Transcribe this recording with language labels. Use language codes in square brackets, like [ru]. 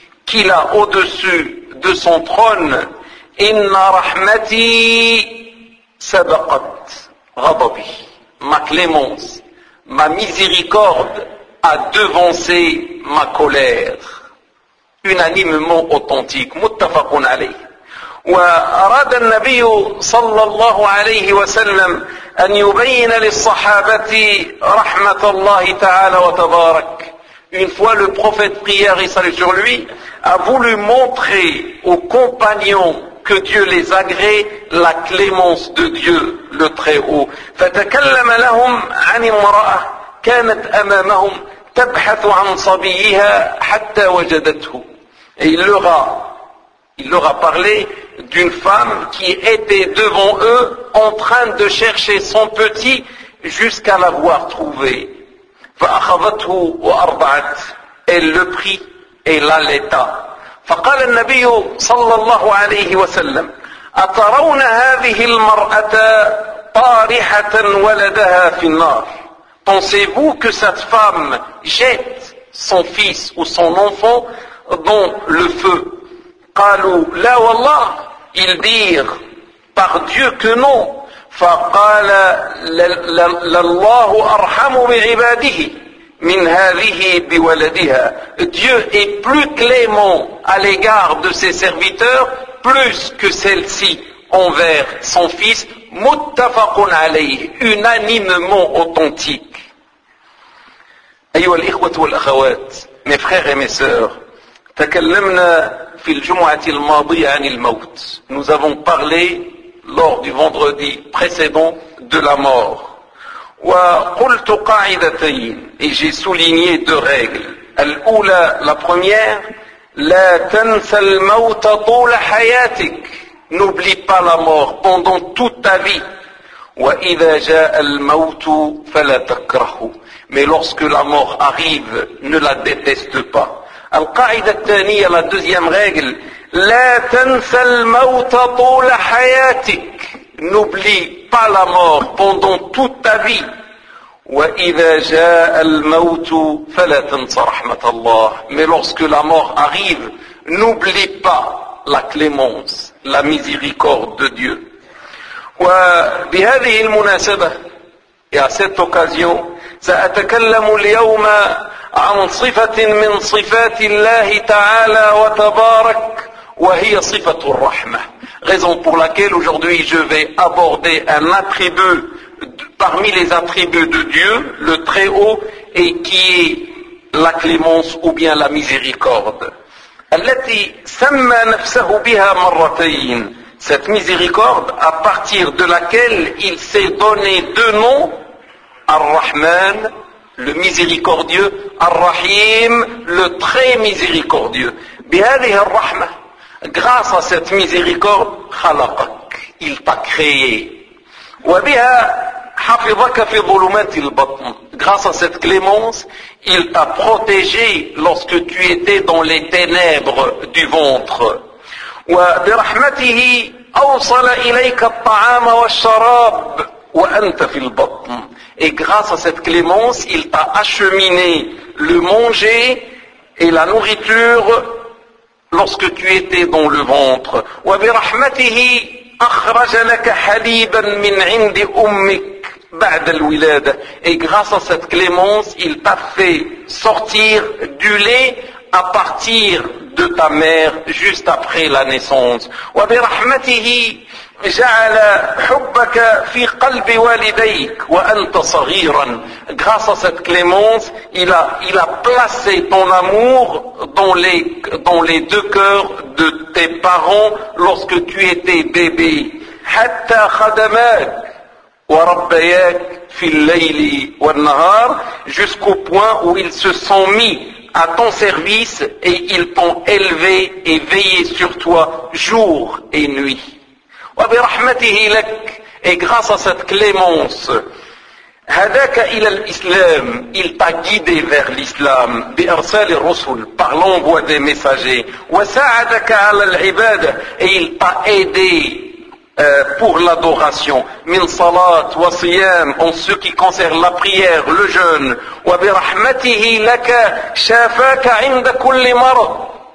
[fr] qu'il a au-dessus de son trône, [ar] inna rahmati sabaqat ghadabi, [fr] ma clémence, ma miséricorde a devancé ma colère. Unanimement authentique, [ar] muttafaqun alayh. وأراد النبي صلى الله عليه وسلم أن يبين للصحابة رحمة الله تعالى وتبارك. [fr] Une fois le prophète, prière et salut sur lui, a voulu montrer aux compagnons que Dieu les agrée la clémence de Dieu le Très-Haut. [ar] فتكلم لهم عن امرأة كانت أمامهم تبحث عن صبيها حتى وجدته. [fr] Et il leur a parlé d'une femme qui était devant eux en train de chercher son petit jusqu'à l'avoir trouvé. [ar] فَأَخَذَتْهُ وَأَرْضَعَتْ. [fr] Elle le prit et l'allaita. [ar] فَقَالَ النَّبِيُّ صَلَّى اللَّهُ عَلَيْهِ وَسَلَّمْ أَتَرَوْنَ هَذِهِ الْمَرْأَةَ طَارِحَةً وَلَدَهَا فِي النَّارِ. [fr] Pensez-vous que cette femme jette son fils ou son enfant dans le feu? [ar] قالوا لا والله. [fr] Ils dirent par Dieu que non. [ar] فقال لله أرحم بعباده من هذه بولدها. [fr] Dieu est plus clément à l'égard de ses serviteurs plus que celle-ci envers son fils. [ar] متفق عليه, [fr] unanimement authentique. [ar] أيها الإخوة والأخوات, [fr] mes frères et mes sœurs, [ar] تكلمنا في الجمعة الماضية عن الموت. [fr] Nous avons parlé lors du vendredi précédent de la mort. [ar] وقلت قاعدتين, [fr] et j'ai souligné deux règles. [ar] الأولى, [fr] la première, [ar] لا تنسى الموت طول حياتك. [fr] N'oublie pas la mort pendant toute ta vie. [ar] وإذا جاء الموت فلا تكرهه. [fr] Mais lorsque la mort arrive, ne la déteste pas. [ar] القاعدة الثانية, [fr] la deuxième règle, [ar] لا تنسى الموت طول حياتك. [fr] N'oublie pas la mort pendant toute ta vie. [ar] وإذا جاء الموت فلا تنسى رحمة الله. [fr] Mais lorsque la mort arrive, n'oublie pas la clémence, la miséricorde de Dieu. [ar] وبهذه المناسبة, [fr] et à cette occasion, [ar] سأتكلم اليوم عن صفة من صفات الله تعالى وتبارك وهي صفة الرحمة. [fr] Raison pour laquelle aujourd'hui je vais aborder un attribut parmi les attributs de Dieu, le Très-Haut, et qui est la clémence ou bien la miséricorde. [ar] التي سمى نفسه بها مرتين. [fr] Cette miséricorde à partir de laquelle il s'est donné deux noms, الرحمن, le miséricordieux, Ar-Rahim, le très miséricordieux. [ar] بهذه الرحمة, [fr] grâce à cette miséricorde, [ar] خلقك, [fr] il t'a créé. [ar] وبها حفظك في ظلمات البطن, [fr] grâce à cette clémence, il t'a protégé lorsque tu étais dans les ténèbres du ventre. [ar] وبرحمته أوصل إليك الطعام والشراب وأنت في البطن. [fr] Et grâce à cette clémence, il t'a acheminé le manger et la nourriture lorsque tu étais dans le ventre. [ar] وبرحمته أخرج لك حليبا من عند أمك بعد الولادة. [fr] Et grâce à cette clémence, il t'a fait sortir du lait à partir de ta mère juste après la naissance. [ar] وبرحمته جعل حبك في قلب والديك وأنت صغيرا. [fr] Grâce à cette clémence, il a placé ton amour dans les deux cœurs de tes parents lorsque tu étais bébé. [ar] حتى خدمك وربياك في الليل والنهار. [fr] Jusqu'au point où ils se sont mis à ton service et ils t'ont élevé et veillé sur toi jour et nuit. [ar] وبرحمته لك, [fr] et grâce à cette clémence, [ar] هداك إلى الإسلام, [fr] il t'a guidé vers l'islam, [ar] بإرسال الرسل, [fr] par l'envoi des messagers, [ar] وساعدك على العبادة, [fr] et il t'a aidé pour l'adoration, [ar] من صلاة وصيام, [fr] en ce qui concerne la prière, le jeûne, [ar] وبرحمته لك شافاك عند كل مرض,